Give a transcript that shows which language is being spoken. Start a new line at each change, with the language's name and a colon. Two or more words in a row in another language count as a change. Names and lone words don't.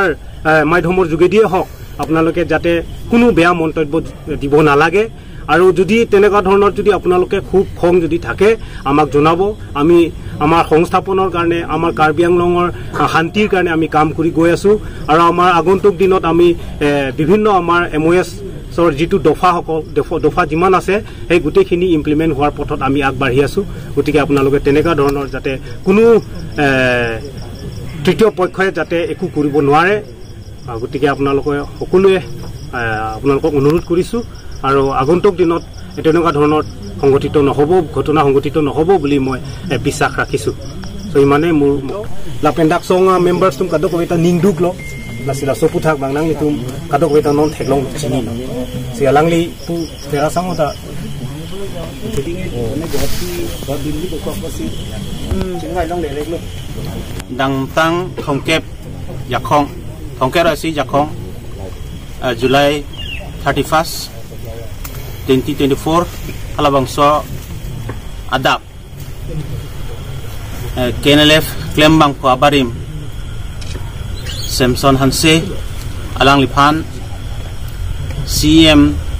Assamese: মাধ্যমৰ যোগেদিয়ে হওক আপোনালোকে যাতে কোনো বেয়া মন্তব্য দিব নালাগে আৰু যদি তেনেকুৱা ধৰণৰ যদি আপোনালোকে খুব খং যদি থাকে আমাক জনাব আমি আমাৰ সংস্থাপনৰ কাৰণে আমাৰ কাৰ্বি আংলঙৰ শান্তিৰ কাৰণে আমি কাম কৰি গৈ আছো আৰু আমাৰ আগন্তুক দিনত আমি বিভিন্ন আমাৰ MOS ৰ যিটো দফা যিমান আছে সেই গোটেইখিনি ইমপ্লিমেণ্ট হোৱাৰ পথত আমি আগবাঢ়ি আছো গতিকে আপোনালোকে তেনেকুৱা ধৰণৰ যাতে কোনো তৃতীয় পক্ষই যাতে একো কৰিব নোৱাৰে গতিকে আপোনালোকে সকলোৱে আপোনালোকক অনুৰোধ কৰিছো আৰু আগন্তুক দিনত তেনেকুৱা ধৰণৰ ঘটনা সংঘটিত নহ'ব বুলি মই বিশ্বাস ৰাখিছো
Karbi: so imane mur lapendak songa members tum kadok weta ningduk lo lasila soputhak bangnang nitum kadok weta non theklong chini lo sialangli pu tera samota dang tang thongkep yakhong thongke rasi yakhong July 31st 2024 halabangso adap KNLF Klembang ko abarim Samson Hanse alang lipan CM